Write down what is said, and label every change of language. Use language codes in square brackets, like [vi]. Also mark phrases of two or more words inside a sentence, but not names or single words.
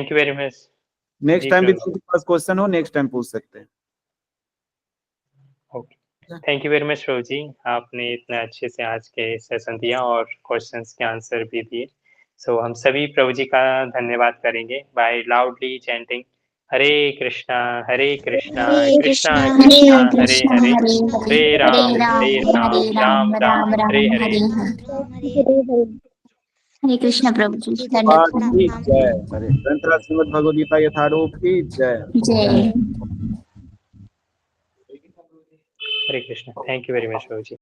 [en] Thank you very much. next time [hi] भी किसी के पास क्वेश्चन हो, [en] next time [hi] पूछ सकते हैं। ओके, [en] thank you very much [hi] प्रभु जी, आपने इतना अच्छे से आज के सेशन दिया और क्वेश्चंस के आंसर भी दिए। सो हम सभी प्रभु जी का धन्यवाद करेंगे [en] by loudly chanting [sa] हरे कृष्णा कृष्णा कृष्णा हरे हरे, हरे राम राम राम हरे हरे। [hi] हरे कृष्ण प्रभु जी, भगवान दंडवत की प्रणाम। जय। ग्रंथराज श्रीमद् भगवद गीता यथारूप की जय। जय। हरे कृष्णा, [en] thank you very much [hi] प्रभु जी।